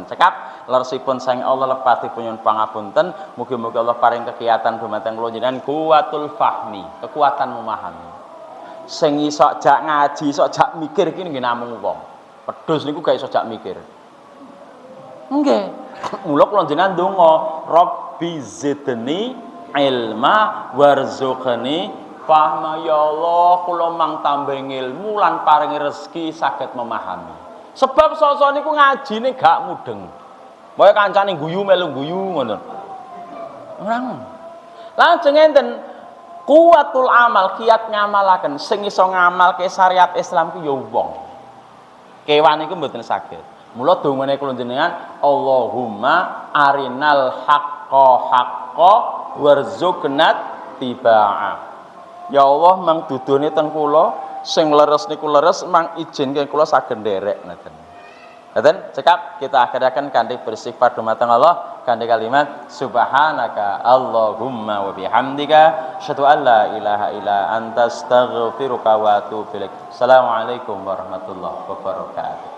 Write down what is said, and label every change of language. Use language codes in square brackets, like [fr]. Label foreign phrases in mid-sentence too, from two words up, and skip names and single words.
[jv] Cekap leresipun sang Allah lepatipun nyuwun pangapunten, mugi-mugi Allah paring kegiatan dumateng kula jenengan [ar] قوة الفهم, [id] kekuatan memahami. [jv] Sing iso jak ngaji, iso jak mikir iki nggih namung wong. Wedhus niku gak iso jak mikir. Nggih. Mula kula jenengan ndonga, [ar] رب زدني علما وارزقني فهما. [jv] Ya Allah, kula mang tambah ilmu lan paringi rezeki saged memahami. Sebab sosok niku ngajine gak mudeng. Wae kancane guyu melu guyu ngoten. Orang. Lajeng enten [ar] قوة العمل, [jv] kiat ngamalaken. Sing iso ngamalke syariat Islam ku ya wong. Kewan iku mboten saged. Mula dongane kula jenengan, [ar] اللهم أرنا الحق وارزقنا اتباع. [jv] Ya Allah mang dudune teng kula sing leres niku leres, mang izinke kula saged nderek ngoten. Dan cekap kita akhirkan kanthi beristighfar dumateng Allah kanthi kalimat [ar] سبحانك اللهم وبحمدك أشهد أن لا إله إلا أنت أستغفرك وأتوب إليك. السلام عليكم ورحمة الله وبركاته.